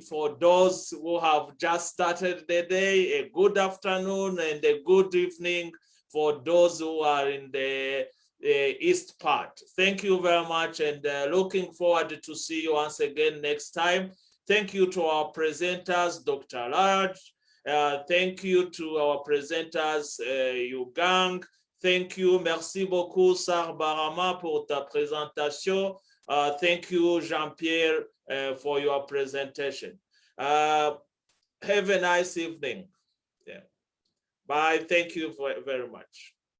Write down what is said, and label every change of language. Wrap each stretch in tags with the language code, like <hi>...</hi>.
<en>For those who have just started the day, a good afternoon and a good evening for those who are in the east part. Thank you very much, and looking forward to see you once again next time. Thank you to our presenters, Dr. Large. Thank you to our presenters, Yugang. Thank you,</en> <fr>merci beaucoup, Sar Barama, pour ta présentation.</fr> <en>Thank you, Jean-Pierre, for your presentation. Have a nice evening. Yeah. Bye. Thank you very much.</en>